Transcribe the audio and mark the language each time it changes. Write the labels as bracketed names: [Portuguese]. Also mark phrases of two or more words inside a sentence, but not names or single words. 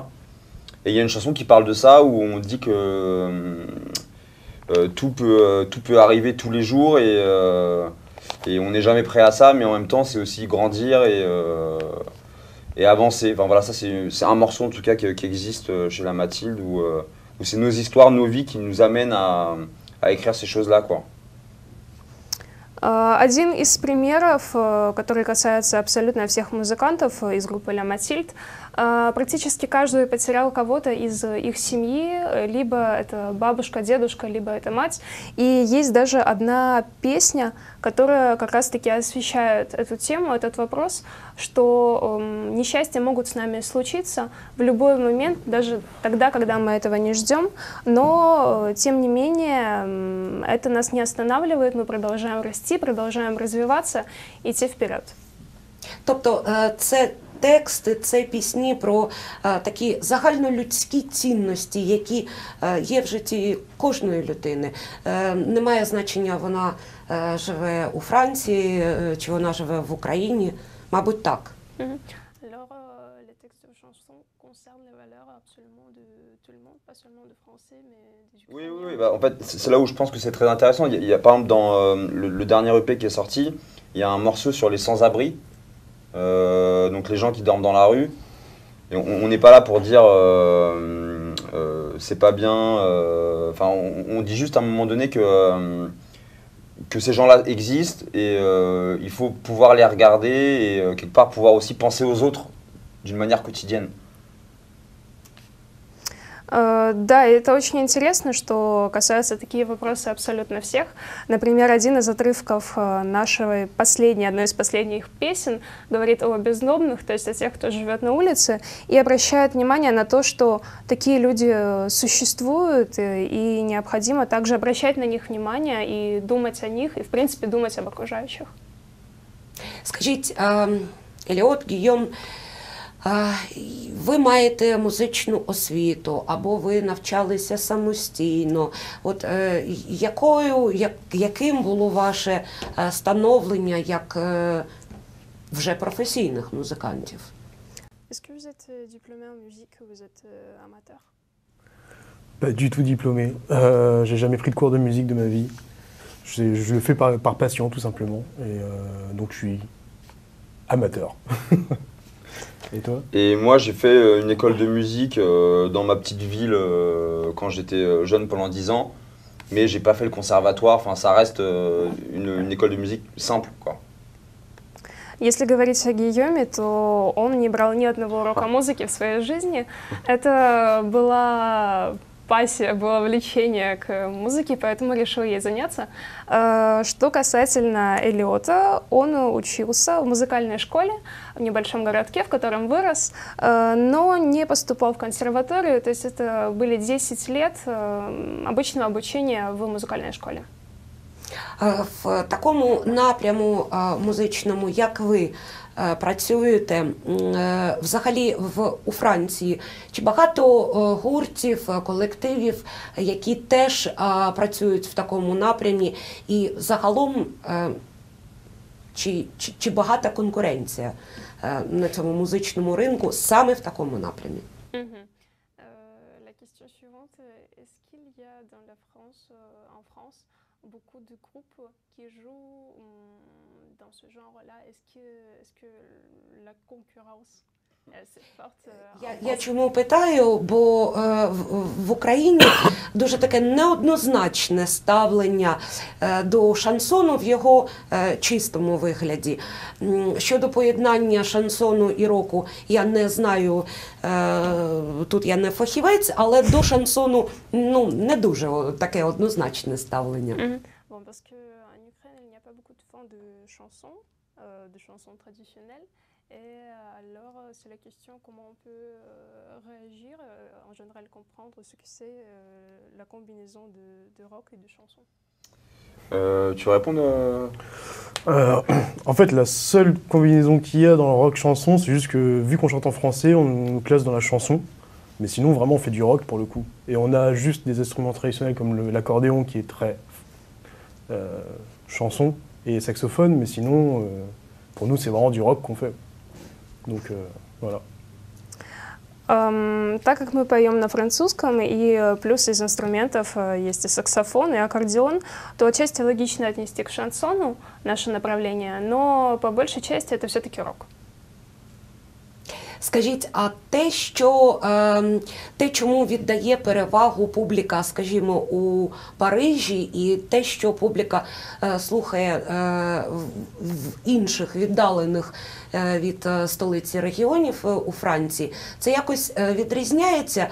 [French] Et il y a une chanson qui parle de ça, où on dit que tout peut arriver tous les jours et on n'est jamais prêt à ça, mais en même temps, c'est aussi grandir et avancer. Enfin voilà, ça c'est un morceau en tout cas qui existe chez La Mathilde, où c'est nos histoires, nos vies qui nous amènent à écrire ces choses-là, quoi. [Russian] Один из примеров, который касается абсолютно всех музыкантов из группы «Ля Матильд», практически каждый потерял кого-то из их семьи, либо это бабушка, дедушка, либо это мать. И есть даже одна песня, которая как раз-таки освещает эту тему, этот вопрос, что несчастья могут с нами случиться в любой момент, даже тогда, когда мы этого не ждем, но тем не менее это нас не останавливает, мы продолжаем расти, продолжаем развиваться, идти вперед. [Ukrainian] Тобто це тексти, це пісні про такі загальнолюдські цінності, які є в житті кожної людини. Немає значення, вона живе у Франції чи вона живе в Україні. Мабуть, так. [French] Oui, bah, en fait, c'est là où je pense que c'est très intéressant. Il y a par exemple dans le dernier EP qui est sorti, il y a un morceau sur les sans-abri, donc les gens qui dorment dans la rue. Et on n'est pas là pour dire c'est pas bien. Enfin, on dit juste à un moment donné que ces gens-là existent et il faut pouvoir les regarder et quelque part pouvoir aussi penser aux autres d'une manière quotidienne. [Russian] Да, и это очень интересно, что касается такие вопросы абсолютно всех. Например, один из отрывков одной из последних песен говорит о бездомных, то есть о тех, кто живет на улице, и обращает внимание на то, что такие люди существуют, и необходимо также обращать на них внимание и думать о них, и, в принципе, думать об окружающих. [Ukrainian] Скажіть, Еліот, Гійом, ви маєте музичну освіту, або ви навчалися самостійно. От яким було ваше становлення як вже професійних музикантів? [French] Est-ce que vous êtes diplômé en musique ou vous êtes amateur? Pas du tout diplômé. J'ai jamais pris de cours de musique de ma vie. Je le fais par passion, tout simplement. Et donc, je suis amateur. Et toi? Et moi, j'ai fait une école de musique dans ma petite ville quand j'étais jeune pendant 10 ans. Mais j'ai pas fait le conservatoire. Enfin, ça reste une école de musique simple, quoi. [Russian] Если говорить о Гийоме, то он не брал ни одного урока музыки в своей жизни. Это была пассия, было влечение к музыке, поэтому решил ей заняться. Что касательно Элиота, он учился в музыкальной школе в небольшом городке, в котором вырос, но не поступал в консерваторию, то есть это были 10 лет обычного обучения в музыкальной школе. [Ukrainian] В такому напряму музичному, як ви працюєте взагалі у Франції, чи багато гуртів, колективів, які теж працюють в такому напрямі, і загалом чи багата конкуренція на цьому музичному ринку саме в такому напрямі? [French] La question suivante, est-ce qu'il y a dans la France, en France, beaucoup de groupes qui jouent dans ce genre-là? Est-ce que la concurrence est assez forte? [Ukrainian] Я чому питаю, бо в Україні дуже таке неоднозначне ставлення до шансону в його чистому вигляді. Щодо поєднання шансону і року, я не знаю, тут я не фахівець, але до шансону не дуже таке однозначне ставлення. [French] Bon, parce qu'en Ukraine, il n'y a pas beaucoup de fans de chansons traditionnelles. Et alors, c'est la question comment on peut réagir, en général comprendre ce que c'est la combinaison de rock et de chansons. Tu réponds En fait, la seule combinaison qu'il y a dans le rock chanson, c'est juste que vu qu'on chante en français, on nous classe dans la chanson. Mais sinon, vraiment, on fait du rock pour le coup. Et on a juste des instruments traditionnels comme l'accordéon qui est très chanson et saxophone. Mais sinon, pour nous, c'est vraiment du rock qu'on fait. Donc, voilà. [Russian] Так как мы поем на французском, и плюс из инструментов есть и саксофон, и аккордеон, то отчасти логично отнести к шансону наше направление, но по большей части это все-таки рок. [Ukrainian] Скажіть, а те, чому віддає перевагу публіка, скажімо, у Парижі, і те, що публіка слухає в інших віддалених від столиці регіонів у Франції, це якось відрізняється?